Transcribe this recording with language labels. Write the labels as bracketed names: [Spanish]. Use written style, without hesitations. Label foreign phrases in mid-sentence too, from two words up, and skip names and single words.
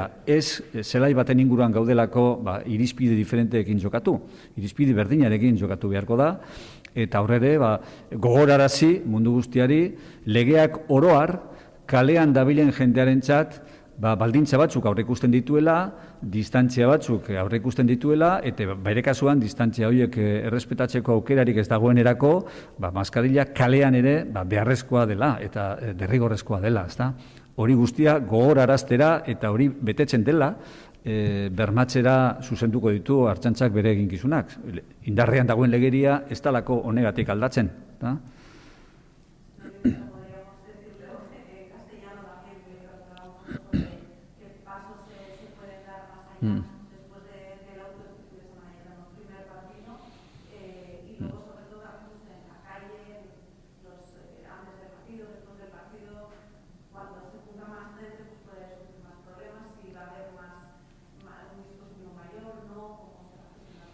[Basque] Ez zelai baten inguruan gaudelako irizpide diferenteekin jokatu, irizpide berdinarekin jokatu beharko da, eta horre ere gogorarazi mundu guztiari legeak oroar kalean dabilen jendearentzat baldintza batzuk aurreikusten dituela, distantzia batzuk aurreikusten dituela, eta bere kasuan distantzia horiek errespetatzeko aukerarik ez dagoenerako, maskarilla kalean ere beharrezkoa dela eta derrigorrezkoa dela, ezta? Hori guztia gogoraraztera eta hori betetzen dela, bermatzera zuzenduko ditu Ertzaintzak bere eginkizunak. Indarrean dagoen legeria ez dalako honegatik aldatzen. [Spanish] Después del auto de fin de semana ya tenemos primer partido y luego sobre todo también en la calle, antes del partido, después del partido, cuando se junta más gente pues puede surgir más problemas, si va a haber un dispositivo mayor, no, cómo se va a gestionar.